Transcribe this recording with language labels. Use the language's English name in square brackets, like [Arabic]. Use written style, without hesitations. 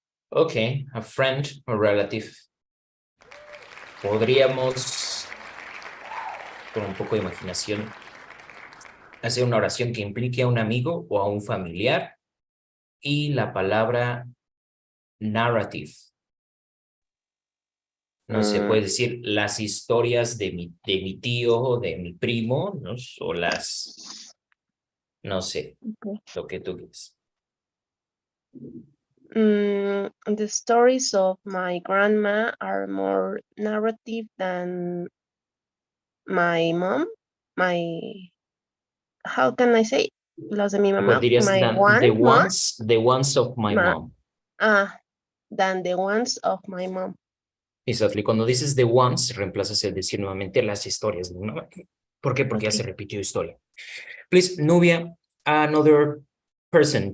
[English] Okay, a friend or relative. [Spanish] Podríamos, con un poco de imaginación, hacer una oración que implique a un amigo o a un familiar y la palabra narrative. No sé, puedes decir las historias de mi tío o de mi primo, ¿no? O las, no sé, Okay. lo que tú quieras. [English] The stories of my grandma are more narrative than my mom. How can I say? [Spanish] Los de mi mamá. Pues dirías [English] My the ones of my mom. Than the ones of my mom. Exactly. [Spanish] Cuando dices [English] the ones, [Spanish] reemplazas el decir nuevamente las historias de mi mamá. ¿Por qué? Porque ya Okay. se repitió historia. [English] Please, Nubia, another person.